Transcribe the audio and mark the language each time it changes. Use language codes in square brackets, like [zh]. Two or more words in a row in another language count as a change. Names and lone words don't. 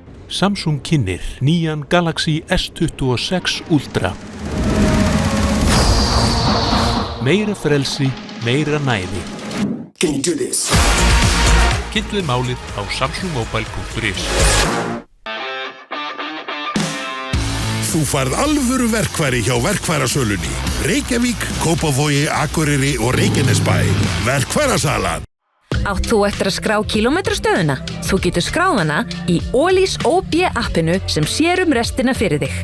[is] Samsung kynnir nýjan Galaxy S26 Ultra. Meira frelsi, meira næði. [en] Can you do this? [is] Kynntuð málið á samsungmobile.is. Þú færð alvöru verkfæri hjá verkfærasölunni. Reykjavík, Kópavogi, Akureyri og Reykjanesbæ. Verkfærasalan. Átt þú eftir að skrá kílómetrastöðuna? Þú getur skráð hana í Olís OB appinu sem sér restina fyrir þig.